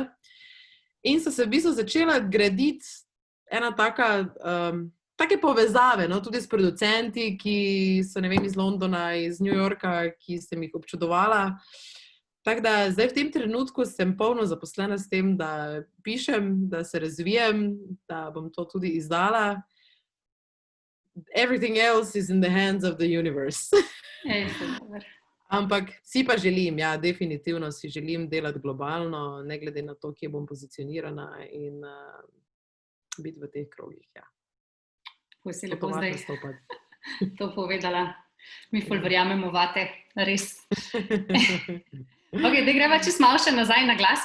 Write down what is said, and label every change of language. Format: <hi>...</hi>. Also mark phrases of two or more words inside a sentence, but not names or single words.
<sl>In so se v bistvu začela graditi ena take povezave, no, tudi s producenti, ki so, ne vem, iz Londona, iz New Yorka, ki sem jih občudovala. Tako da zdaj v tem trenutku sem polno zaposlena s tem, da pišem, da se razvijem, da bom to tudi izdala.</sl> <en>Everything else is in the hands of the universe.</en> <sl>Ampak si pa želim, ja, definitivno si želim delati globalno, ne glede na to, kje bom pozicionirana in biti v teh krogih, ja. Ko si lepo zdaj to povedala. Mi ful verjamemo vate, res. Ok, da greva čisto malo še nazaj na glas.</sl>